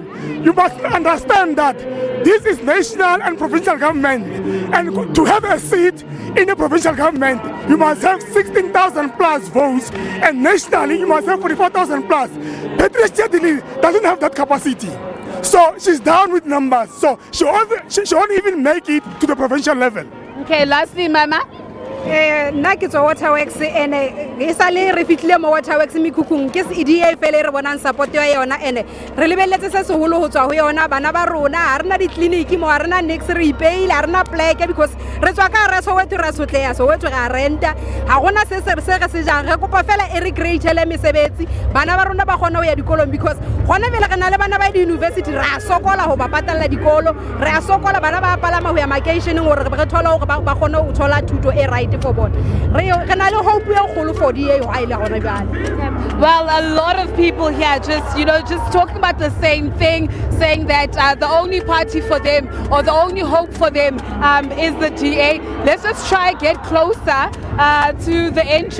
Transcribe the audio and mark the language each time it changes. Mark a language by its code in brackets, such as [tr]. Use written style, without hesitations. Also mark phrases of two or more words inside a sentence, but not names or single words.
[en] You must understand that this is national and provincial government, and to have a seat in the provincial government, you must have 16,000 plus votes, and nationally you must have 44,000 plus. Patricia de Deville doesn't have that capacity. So she's down with numbers. So she won't even make it to the provincial level. Okay, lastly, Mama. [st] nna ke tswa Waterworks ene e sa le re fitlile mo Waterworks mekhukhung ke EDA fele re bonang support ya yona ene re lebelletse se seholo ho tswa ho yona bana ba rona ha rena di-clinic mo ha rena next re ipeile ha rena plaque because re tswa ka re Soweto ra sotleya Soweto ga renta ha gona se se jang re kopa fela e re create-ele mesebetsi bana ba rona ba gona ho ya dikolong because gona vele re na le bana ba di-university ra sokola ho ba patalla dikolo re a sokola bana ba palama ho ya makeisheneng hore re thola hore ba gone ho thola thuto e [en] right for [st] bona [en] well, a lot of people here just talking about the same thing, saying that the only party for them or the only hope for them is the DA. Let's just try and get closer to the entrance.